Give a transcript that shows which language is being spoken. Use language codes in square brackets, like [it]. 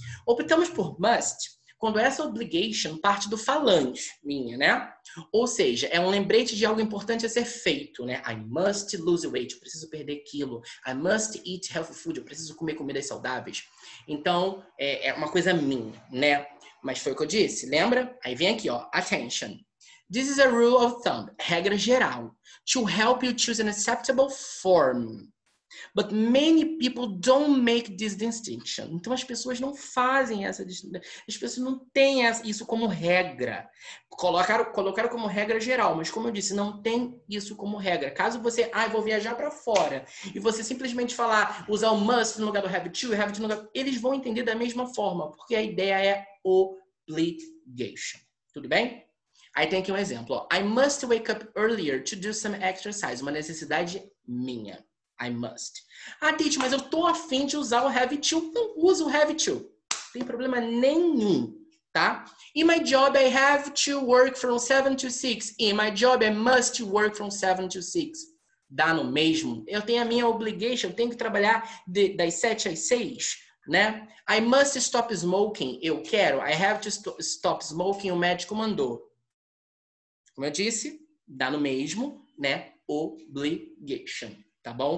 [pt] Optamos por must quando essa obligation parte do falante, minha, né? Ou seja, é um lembrete de algo importante a ser feito, né? [en] I must lose weight, [pt] eu preciso perder quilo. [en] I must eat healthy food, [pt] eu preciso comer comidas saudáveis. Então, é uma coisa minha, né? Mas foi o que eu disse, lembra? Aí vem aqui, ó, attention. [en] This is a rule of thumb, [pt] regra geral, [en] to help you choose an acceptable form. But many people don't make this distinction. [pt] Então as pessoas não fazem essa distinção. As pessoas não têm isso como regra. Colocaram como regra geral, mas como eu disse, não tem isso como regra. Caso você, vou viajar para fora, e você simplesmente usar o must no lugar do have to no lugar, eles vão entender da mesma forma, porque a ideia é obligation. Tudo bem? Aí tem aqui um exemplo, ó. [en] I must wake up earlier to do some exercise. [pt] Uma necessidade minha. I must. Titi, mas eu tô afim de usar o have to. Não uso o have to. Não tem problema nenhum, tá? [en] In my job, I have to work from 7 to 6. In my job, I must work from 7 to 6. [pt] Dá no mesmo. Eu tenho a minha obligation, eu tenho que trabalhar das 7 às 6, né? [en] I must stop smoking. [pt] Eu quero. [en] I have to stop smoking. [pt] O médico mandou. Como eu disse, dá no mesmo, né? Obligation. Tá bom?